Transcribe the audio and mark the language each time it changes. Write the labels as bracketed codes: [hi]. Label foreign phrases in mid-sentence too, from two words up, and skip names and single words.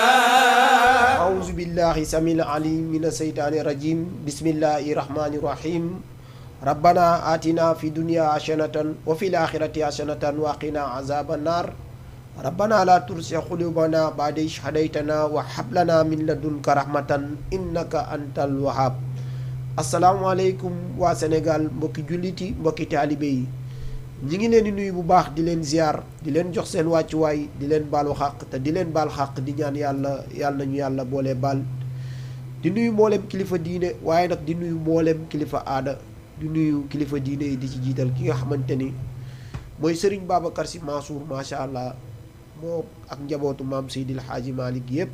[ar] أعوذ بالله السميع العليم من الشيطان الرجيم بسم الله الرحمن الرحيم ربنا آتنا في الدنيا حسنة وفي الآخرة حسنة وقنا عذاب النار ربنا لا تزغ قلوبنا بعد إذ هديتنا وهب لنا من لدنك رحمة إنك أنت الوهاب [wo] asalaamaaleykum waa Sénégal mbokki jullit yi mbokki taalibe yi ñi ngi leen di nuyu bu baax di leen ziar di leen jox seen wàccuwaay di leen baalu xàq te di leen baal xàq di ñaan yàlla nañu yàlla boole baal di nuyu mboolem kilifa diine waaye nag di nuyu mboolem kilifa aada di nuyu kilifa diine yi di ci jiital ki nga xamante ni mooy Serigne Babacar Sy Mansour [ar] ما شاء الله [wo] moo ak njabootu maam Seydil Hadji Malick yëpp.